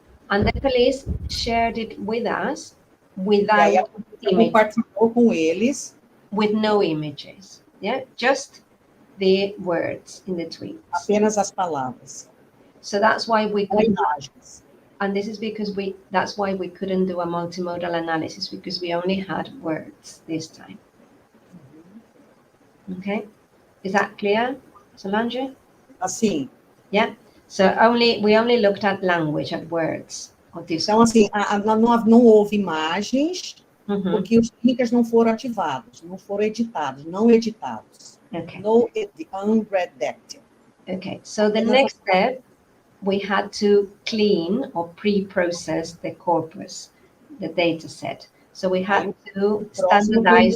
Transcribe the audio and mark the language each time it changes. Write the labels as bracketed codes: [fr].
[en] And the police shared it with us without [pt] E aí a polícia compartilhou com eles. [en] With no images. Yeah, just the words in the tweets. [pt] Apenas as palavras. [en] So that's why we couldn't. And this is because that's why we couldn't do a multimodal analysis, because we only had words this time. Okay, is that clear, Solange? [pt] Assim. Yeah. [en] So we only looked at language, at words. [pt] Então, assim, não houve imagens, porque os links não foram ativados, não foram editados, não editados. Okay. [en] No unredacted. Okay. So the next step, we had to clean or pre-process the corpus, the data set. So we had to standardize.